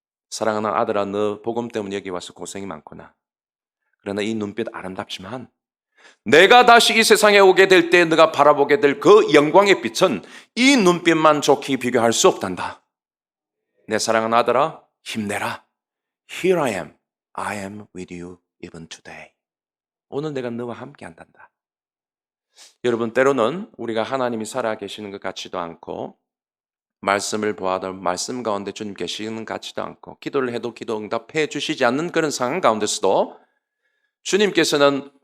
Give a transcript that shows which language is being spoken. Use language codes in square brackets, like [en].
[ko] 사랑하는 아들아, 너 복음 때문에 여기 와서 고생이 많구나. 그러나 이 눈빛 아름답지만 내가 다시 이 세상에 오게 될 때 네가 바라보게 될 그 영광의 빛은 이 눈빛만 좋게 비교할 수 없단다. 내 사랑하는 아들아, 힘내라. [en] Here I am with you even today. [ko] 오늘 내가 너와 함께 한단다. 여러분, 때로는 우리가 하나님이 살아계시는 것 같지도 않고 말씀을 보아도 말씀 가운데 주님 계시는 것 같지도 않고 기도를 해도 기도 응답해 주시지 않는 그런 상황 가운데서도 주님께서는